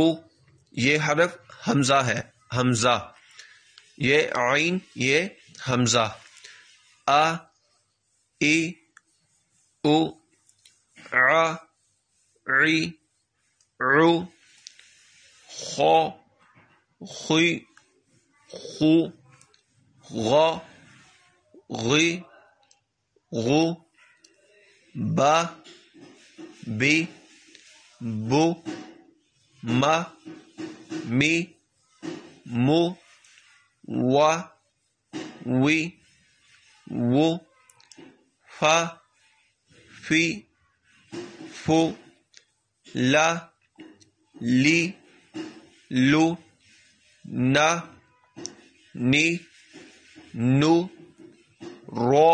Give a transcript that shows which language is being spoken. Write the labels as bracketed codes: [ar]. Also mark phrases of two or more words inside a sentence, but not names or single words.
[ur] یہ حرف حمزہ ہے، حمزہ، یہ عین، یہ حمزہ۔ [ar] آ ای او ع عی عو خو خی خو غا غی غو با بی بو ما می مو وا وی وو فا فی فو لا لی لو نا نی نو رو